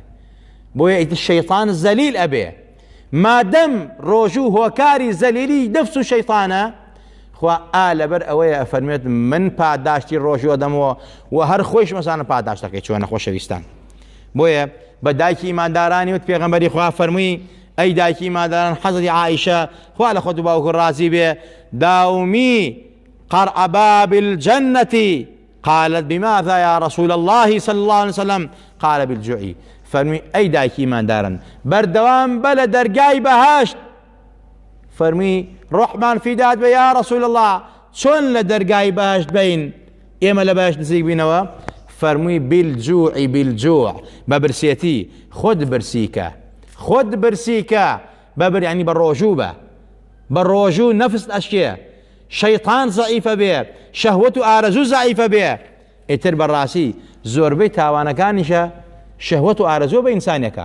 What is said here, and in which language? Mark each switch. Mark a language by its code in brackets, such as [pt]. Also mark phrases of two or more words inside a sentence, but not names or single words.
[ckb] بۆیە ئیتر شەیطان زەلیل ئەبێ مادەم ڕۆژوو هۆکاری زەلیلی نەفس و شەیطانە خوا لەبەر ئەوەیە ئەفەرمێت من پاداشتی ڕۆژوە دەمەوە و هەر خۆیش مەزانە پاداشتەکەی چۆنە خۆشەویستان بۆیە بە دایکی ئیماندارانی وت پێغەمبەری خوا فەرمووی ئەی دایکی ئیمانداران حەزەتی عائیشە خوا لە خۆت و باوکت ڕازی بێ [ar] داومی قرع باب الجنة قالت بماذا يا رسول الله صلى الله عليه وسلم قال بالجوع [ckb] فەرمووی ئەی دایکی ئیماندارن بەردەوام بە لە دەرگای بەهاشت فەرمووی ڕۆحمان فیدات بە [ar] یا رسول الله [ckb] چۆن لە دەرگای بەهاشت بین ئێمە لە باش نزیک بینەوە فەرمووی بالجوع بە برسێتی خۆت برسیکە بەبر ینی بە ڕۆژوو بە ڕۆژوو نەفس ئەشکێ شەیطان زەعیفە بێ شەهوەت و ئارەزوو زەعیفە بێ ئیتر بەڕاستی زۆربەی تاوانەکانیشە شەهوەت و ئارەزوو بە ئینسانێکە.